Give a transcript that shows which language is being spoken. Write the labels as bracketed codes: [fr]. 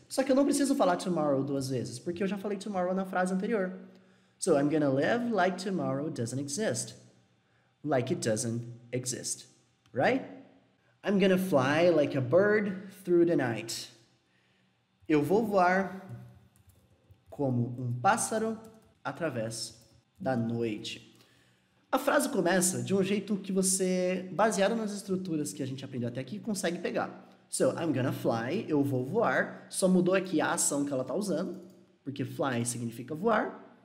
[pt] Só que eu não preciso falar tomorrow 2 vezes, porque eu já falei tomorrow na frase anterior. [en] So, I'm gonna live like tomorrow doesn't exist. Like it doesn't exist. Right? I'm gonna fly like a bird through the night. [pt] Eu vou voar como um pássaro através da noite. A frase começa de um jeito que você, baseado nas estruturas que a gente aprendeu até aqui, consegue pegar. [en] So, I'm gonna fly, [pt] eu vou voar, só mudou aqui a ação que ela está usando, porque fly significa voar.